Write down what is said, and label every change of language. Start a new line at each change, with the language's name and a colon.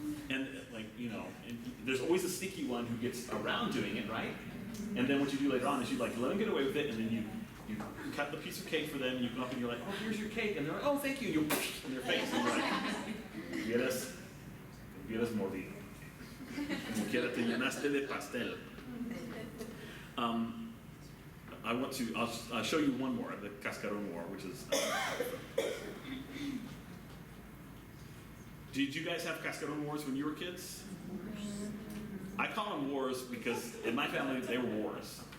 English: And like, and there's always a sneaky one who gets around doing it, right? And then what you do later on is you like let them get away with it, and then you cut the piece of cake for them, and you come up and you're like, oh, here's your cake, and they're like, oh, thank you, and you in their face, and you're like,
Spanish: hubieras mordido. Como quiera te llenaste de pastel.
English: I'll show you one more, the Cascaron War, which is. Did you guys have Cascaron Wars when you were kids? I call them wars because in my family they were wars.